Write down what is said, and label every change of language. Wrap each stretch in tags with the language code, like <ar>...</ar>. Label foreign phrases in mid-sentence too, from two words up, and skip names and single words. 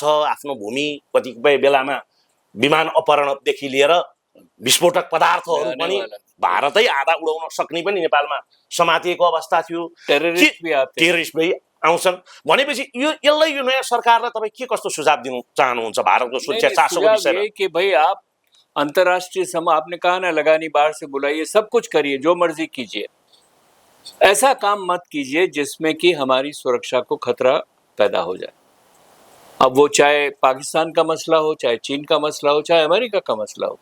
<ne>आफ्नो भूमि कतिपय बेलामा विमान अपहरणदेखि लिएर विस्फोटक पदार्थहरू पनि भारतै आधा उडाउन सक्ने पनि नेपालमा समातिएको अवस्था थियो। टेररिस्ट भी आउँछन् भनेपछि यसलाई यो नयाँ सरकारलाई तपाईँ के कस्तो सुझाव दिन चाहनुहुन्छ भारतको सुरक्षा चासोको विषयमा?</ne> <hi>कि भाई आप अंतर्राष्ट्रीय आपने कहा ना, लगानी बाहर से बुलाइए, सब कुछ करिए, जो मर्जी कीजिए, ऐसा काम मत कीजिए जिसमें कि हमारी सुरक्षा को खतरा पैदा हो जाए। अब वो चाहे पाकिस्तान का मसला हो, चाहे चीन का मसला हो, चाहे अमेरिका का मसला हो।</hi>